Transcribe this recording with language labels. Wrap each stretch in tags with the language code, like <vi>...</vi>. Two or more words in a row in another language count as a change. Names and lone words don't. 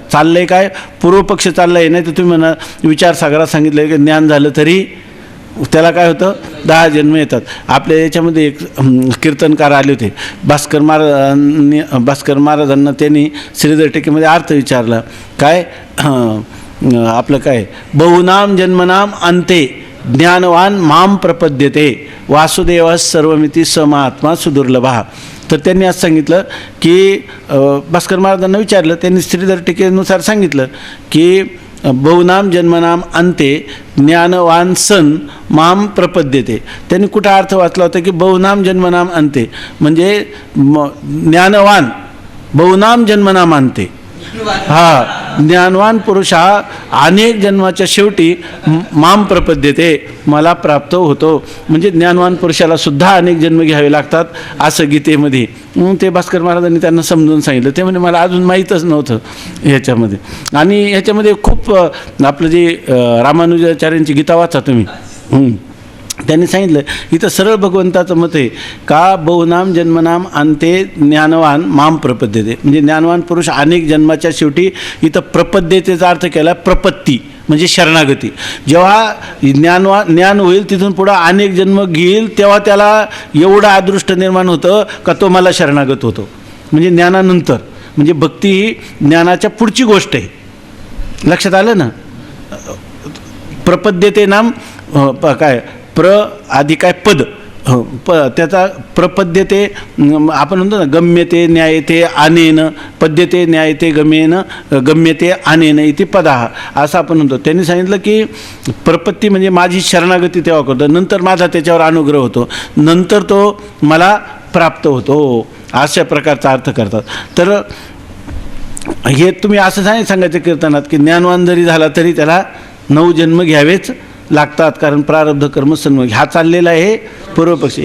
<mr>चाललं आहे काय, पूर्वपक्ष चाललं आहे. नाही तर तुम्ही म्हणा विचारसागरात सांगितलं आहे की ज्ञान झालं तरी त्याला काय होतं 10 जन्म येतात. आपल्या याच्यामध्ये एक कीर्तनकार आले होते भास्कर महाराजांना. त्यांनी श्रीधर टीकेमध्ये अर्थ विचारला काय आपलं काय</mr> <sa>बहुनाम जन्मनाम अंते ज्ञानवान माम प्रपद्यते वासुदेव सर्वमिती समात्मा सुदुर्लभा.</sa> <mr>तर त्यांनी असं सांगितलं की भास्कर महाराजांना विचारलं, त्यांनी श्रीधर टीकेनुसार सांगितलं की</mr> <sa>बहुनाम जन्मनाम अंते ज्ञानवान सन माम प्रपद्यते.</sa> <mr>त्यांनी कुठं अर्थ वाचला होता की</mr> <sa>बहुनाम जन्मनाम अंते</sa> <mr>म्हणजे ज्ञानवान</mr> <sa>बहुनाम जन्मनाम अंते,</sa> <mr>हा ज्ञानवान पुरुष हा अनेक जन्माच्या शेवटी</mr> <sa>माम प्रपद्यते</sa> <mr>मला प्राप्त होतो. म्हणजे ज्ञानवान पुरुषाला सुद्धा अनेक जन्म घ्यावे लागतात असं गीतेमध्ये. ते भास्कर महाराजांनी त्यांना समजून सांगितलं. ते म्हणजे मला अजून माहीतच नव्हतं ह्याच्यामध्ये. आणि ह्याच्यामध्ये खूप आपलं जे रामानुजाचार्यांची गीता वाचा तुम्ही, त्यांनी सांगितलं इथं सरळ भगवंताचं मत आहे का</mr> <sa>बहुनाम जन्मनाम अंते ज्ञानवान माम प्रपद्यते.</sa> <mr>म्हणजे ज्ञानवान पुरुष अनेक जन्माच्या शेवटी इथं प्रपद्यतेचा अर्थ केला प्रपत्ती म्हणजे शरणागती. जेव्हा ज्ञान होईल तिथून पुढं अनेक जन्म घेईल तेव्हा त्याला एवढं अदृष्ट निर्माण होतं का तो मला शरणागत होतो. म्हणजे ज्ञानानंतर, म्हणजे भक्ती ही ज्ञानाच्या पुढची गोष्ट आहे. लक्षात आलं ना. प्रपद्यते नाम काय आधी काय पद त्याचा प्रपद्यते आपण म्हणतो ना</mr> <sa>गम्यते न्यायते आनेन पद्यते न्यायते गम्यते आनेन इति पदाः</sa> <mr>असं आपण म्हणतो. त्यांनी सांगितलं की प्रपत्ती म्हणजे माझी शरणागती तेव्हा करतो, नंतर माझा त्याच्यावर अनुग्रह होतो, नंतर तो मला प्राप्त होतो, अशा प्रकारचा अर्थ करतात. तर हे तुम्ही असं सांगायचं कीर्तनात की ज्ञानवान जरी झाला तरी त्याला 9 जन्म घ्यावेच लागतात, कारण प्रारब्ध कर्म सन्मुख हा चाललेला आहे पूर्वपक्ष.</mr>